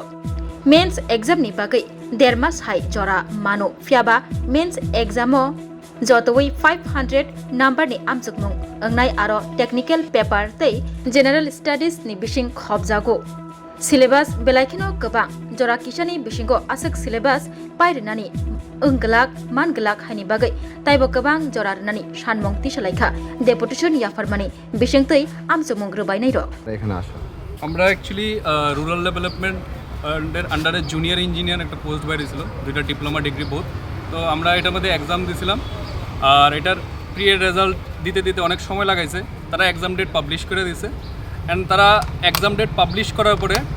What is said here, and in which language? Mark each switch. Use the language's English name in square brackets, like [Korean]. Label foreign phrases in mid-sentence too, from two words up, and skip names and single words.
[English] mains exam [Kok Borok] ni bagai dermas hai jora mano fiaba [English] mains exam [Kok Borok] o jotoi 500 number ni amjokmung angnai aro [English] technical paper [Kok Borok] tei [English] general studies [Kok Borok] ni bising khobjago syllabus belaikino gobang jora kisani bisingo asek syllabus pairnani ungglak manglak hani bagai taibo gobang jora rnani sanmong tisalaikha deputation yafarmani bisingtei amjokmung rbainai rok [Bangla] এখানে আসো আমরা অ্যাকচুয়ালি [English] rural development [Bangla] আন্ডারে [English] junior engineer [Bangla] একটা পোস্ট বেরিয়েছিল দুইটা [English] diploma degree both [Bangla] তো আমরা এটার মধ্যে এক্সাম দিয়েছিলাম আর এটার [English] pre result [Bangla] দিতে দিতে অনেক সময় লাগাইছে তারা [English] exam date publish [Bangla] করে দিয়েছে অ্যান্ড তারা [English] exam date publish [Bangla] করার পরে